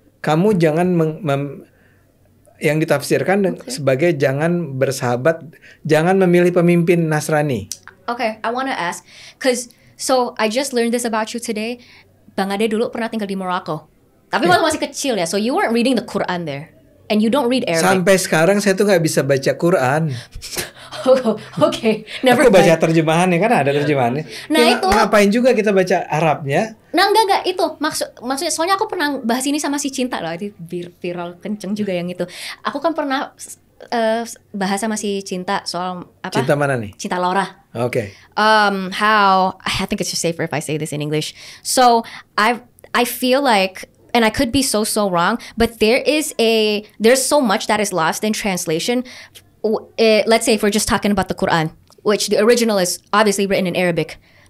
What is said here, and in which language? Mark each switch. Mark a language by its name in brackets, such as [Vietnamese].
[Indonesian] Kamu jangan yang ditafsirkan sebagai jangan bersahabat, jangan memilih pemimpin Nasrani. [English] Okay, I want to ask, so I just learned this about you today. [Indonesian] Bang Ade dulu pernah tinggal di Morocco. Tapi waktu masih kecil ya, [English] so you weren't reading the Quran there. And you don't read Arabic. [Indonesian] Sampai sekarang saya tuh nggak bisa baca Quran. [English] Okay, never [Indonesian] Aku baca [English] mind. [Indonesian] terjemahannya kan ada terjemahannya. Nah, Ya, itu- ngapain juga kita baca Arabnya? Nah enggak itu maksudnya soalnya aku pernah bahas ini sama si Cinta loh, itu viral kenceng juga yang itu. Aku kan pernah bahas sama si Cinta soal apa? Cinta mana nih? Cinta Laura. Oke. [English] How I think it's just safer if I say this in English. So I feel like, and I could be so wrong, but there's so much that is lost in translation. Let's say if we're just talking about the Quran, which the original is obviously written in Arabic.